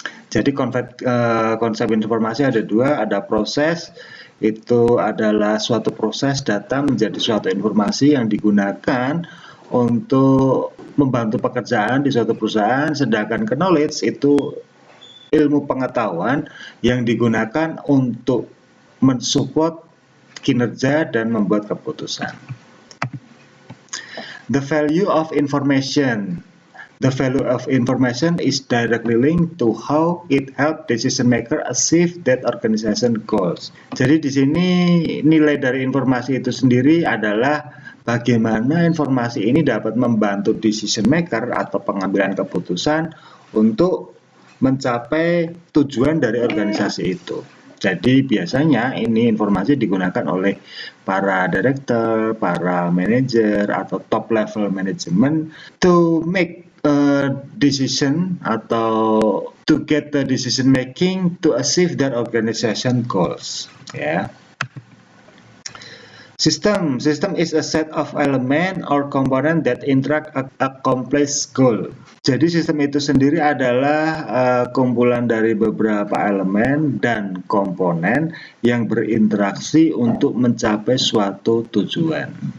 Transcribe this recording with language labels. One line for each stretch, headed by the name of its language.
Indonesian: Jadi konsep informasi ada dua, ada proses, itu adalah suatu proses data menjadi suatu informasi yang digunakan untuk membantu pekerjaan di suatu perusahaan, sedangkan knowledge itu ilmu pengetahuan yang digunakan untuk mensupport kinerja dan membuat keputusan.
English: The value of information. The value of information is directly linked to how it help decision maker achieve that organization goals.
Indonesian: Jadi di sini nilai dari informasi itu sendiri adalah bagaimana informasi ini dapat membantu decision maker atau pengambilan keputusan untuk mencapai tujuan dari organisasi itu. Jadi biasanya ini informasi digunakan oleh para
English: director, para manager atau top level management to make a decision atau to get the decision making to achieve their organization goals. Ya. System is a set of element or component that interact accomplish goal.
Indonesian: Jadi sistem itu sendiri adalah kumpulan dari beberapa elemen dan komponen yang berinteraksi untuk mencapai suatu tujuan.